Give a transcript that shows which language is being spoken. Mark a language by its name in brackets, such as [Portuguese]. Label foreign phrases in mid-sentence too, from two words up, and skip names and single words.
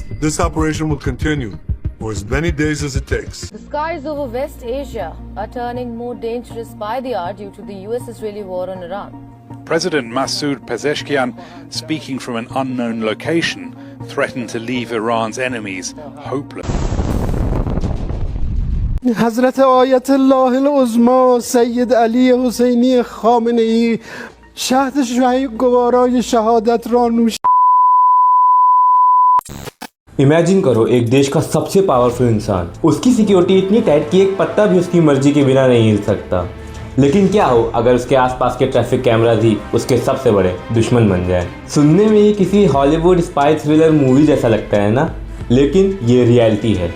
[English] This operation will continue for as many days as it takes. The skies over West Asia are turning more dangerous by the hour due to the US-Israeli war on Iran. President Masoud Pezeshkian, speaking from an unknown location, threatened to leave Iran's enemies hopeless. [Persian] حضرت آیت الله العظمی سید علی حسینی خامنه ای شهد گوارای شهادت را نوش. [Hindi] इमेजिन करो एक देश का सबसे पावरफुल इंसान, उसकी सिक्योरिटी इतनी टाइट कि एक पत्ता भी उसकी मर्जी के बिना नहीं हिल सकता। लेकिन क्या हो अगर उसके आसपास के [English] traffic cameras [Hindi] ही उसके सबसे बड़े दुश्मन बन जाए। सुनने में ये किसी [English] Hollywood spy thriller movie [Hindi] जैसा लगता है ना, लेकिन ये रियलिटी है।